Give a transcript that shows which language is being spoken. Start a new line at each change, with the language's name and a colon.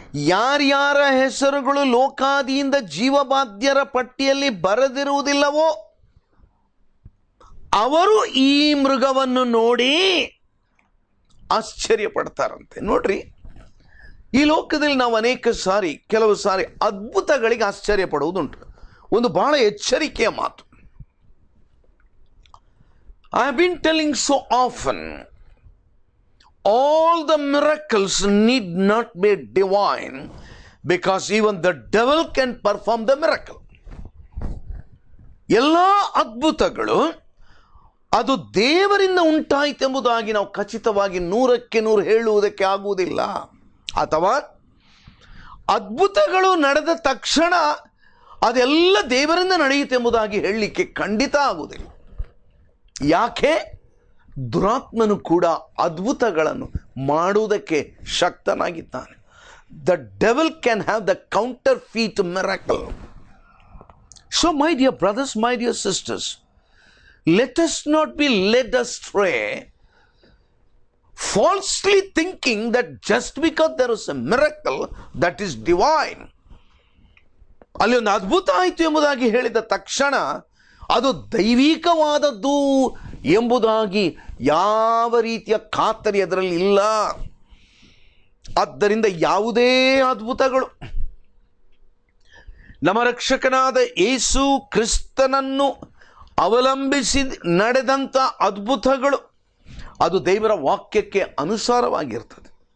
Kannada: ಯಾರ್ಯಾರ ಹೆಸರುಗಳು ಲೋಕಾದಿಯಿಂದ ಜೀವಬಾಧ್ಯರ ಪಟ್ಟಿಯಲ್ಲಿ ಬರೆದಿರುವುದಿಲ್ಲವೋ ಅವರು ಈ ಮೃಗವನ್ನು ನೋಡಿ ಆಶ್ಚರ್ಯ ಪಡ್ತಾರಂತೆ. ನೋಡ್ರಿ, ಈ ಲೋಕದಲ್ಲಿ ನಾವು ಅನೇಕ ಸಾರಿ, ಕೆಲವು ಸಾರಿ ಅದ್ಭುತಗಳಿಗೆ ಆಶ್ಚರ್ಯ ಪಡುವುದುಂಟು. ಒಂದು ಬಹಳ ಎಚ್ಚರಿಕೆಯ ಮಾತು.
English: I have been telling so often, all the miracles need not be divine, because even the devil can perform the miracle.
Kannada: ಎಲ್ಲ ಅದ್ಭುತಗಳು ಅದು ದೇವರಿಂದ ಉಂಟಾಯಿತೆಂಬುದಾಗಿ ನಾವು ಖಚಿತವಾಗಿ 100ಕ್ಕೆ 100 ಹೇಳುವುದಕ್ಕೆ ಆಗುವುದಿಲ್ಲ. ಅಥವಾ ಅದ್ಭುತಗಳು ನಡೆದ ತಕ್ಷಣ ಅದೆಲ್ಲ ದೇವರಿಂದ ನಡೆಯುತ್ತೆಂಬುದಾಗಿ ಹೇಳಲಿಕ್ಕೆ ಖಂಡಿತ ಆಗುವುದಿಲ್ಲ. ಯಾಕೆ? ದುರಾತ್ಮನು ಕೂಡ ಅದ್ಭುತಗಳನ್ನು ಮಾಡುವುದಕ್ಕೆ ಶಕ್ತನಾಗಿದ್ದಾನೆ.
English: The devil can have the counterfeit miracle. So my dear brothers, my dear sisters, let us not be led astray falsely thinking that just because there is a miracle, that is divine.
Kannada: ಅಲ್ಲಿ ಒಂದು ಅದ್ಭುತ ಆಯಿತು ಎಂಬುದಾಗಿ ಹೇಳಿದ ತಕ್ಷಣ ಅದು ದೈವಿಕವಾದದ್ದು ಎಂಬುದಾಗಿ ಯಾವ ರೀತಿಯ ಖಾತರಿ ಅದರಲ್ಲಿ ಇಲ್ಲ. ಆದ್ದರಿಂದ ಯಾವುದೇ ಅದ್ಭುತಗಳು ನಮ್ಮ ರಕ್ಷಕನಾದ ಯೇಸು ಕ್ರಿಸ್ತನನ್ನು ಅವಲಂಬಿಸಿ ನಡೆದಂಥ ಅದ್ಭುತಗಳು ಅದು ದೇವರ ವಾಕ್ಯಕ್ಕೆ ಅನುಸಾರವಾಗಿರ್ತದೆ.